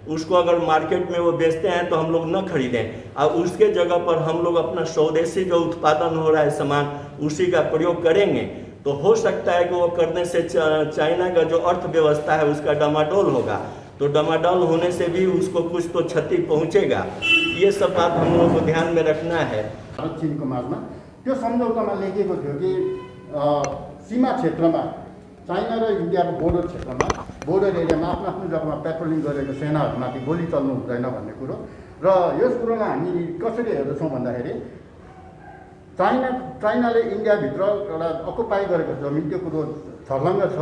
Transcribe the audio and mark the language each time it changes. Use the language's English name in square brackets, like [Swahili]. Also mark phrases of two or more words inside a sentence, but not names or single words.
[Hindi] उसको अगर मार्केट में वो बेचते हैं तो हम लोग न खरीदें और उसके जगह पर हम लोग अपना स्वदेशी जो उत्पादन हो रहा है सामान उसी का प्रयोग करेंगे तो हो सकता है कि वो करने से चाइना का जो अर्थव्यवस्था है उसका डामाडोल होगा, तो डामाडोल होने से भी उसको कुछ तो क्षति पहुंचेगा। ये सब बात हम लोगों को ध्यान में रखना है। [Nepali] भारत चीनको माझमा त्यो सम्झौतामा लेखेको थियो कि सीमा क्षेत्रमा चाइना र इन्डियाको बोर्डर क्षेत्रमा [English] border areaमा [Nepali] आफ्नो आफ्नो जग्गामा पेट्रोलिङ गरेको सेनाहरूमाथि गोली चल्नु हुँदैन भन्ने कुरो। र यस कुरोलाई हामी कसरी हेर्दछौँ भन्दाखेरि चाइनाले इन्डियाभित्र एउटा अकुपाई गरेको जमिन त्यो कुरो छर्लङ्ग छ।